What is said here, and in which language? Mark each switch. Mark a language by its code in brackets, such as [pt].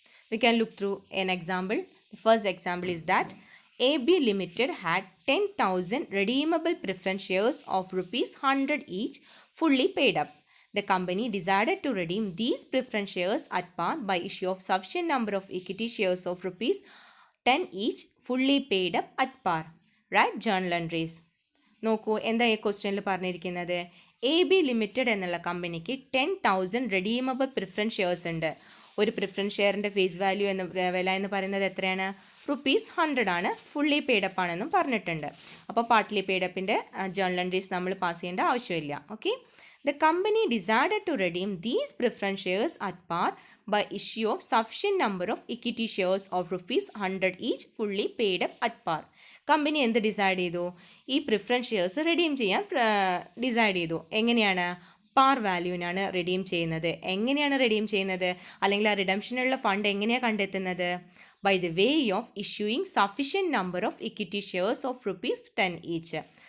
[en] We can look through an example. The first example is that AB Limited had 10,000 redeemable preference shares of rupees 100 each fully paid up. The company decided to redeem these preference shares at par by issue of sufficient number of equity shares of rupees 10 each fully paid up at par. Write journal entries. [ml] നോക്കൂ എന്താ ഈ ക്വസ്റ്റ്യനിൽ പറഞ്ഞിരിക്കുന്നത്, AB limited എന്നുള്ള കമ്പനിക്ക് 10,000 redeemable preference shares ഉണ്ട്. ഒരു preference ഷെയറിൻ്റെ face value വില എന്ന് പറയുന്നത് എത്രയാണ്? ₹100 ആണ്. ഫുള്ളി പെയ്ഡപ്പ് ആണെന്നും പറഞ്ഞിട്ടുണ്ട്. അപ്പോൾ പാർട്ട്ലി പെയ്ഡപ്പിൻ്റെ ജേർണൽ എൻട്രീസ് നമ്മൾ പാസ് ചെയ്യേണ്ട ആവശ്യമില്ല. Okay. [en] The company decided to redeem these preference shares at par by issue of sufficient number of equity shares of ₹100 each fully paid up at par. [ml] Company എന്ത് decide ചെയ്തു? ഈ preference shares redeem ചെയ്യാൻ decide ചെയ്തു. എങ്ങനെയാണ്? പാർ വാല്യൂവിനാണ് redeem ചെയ്യുന്നത്. എങ്ങനെയാണ് redeem ചെയ്യുന്നത്? അല്ലെങ്കിൽ ആ റിഡംഷനുള്ള ഫണ്ട് എങ്ങനെയാണ് കണ്ടെത്തുന്നത്? [en] By the way of issuing sufficient number of equity shares of ₹10 each.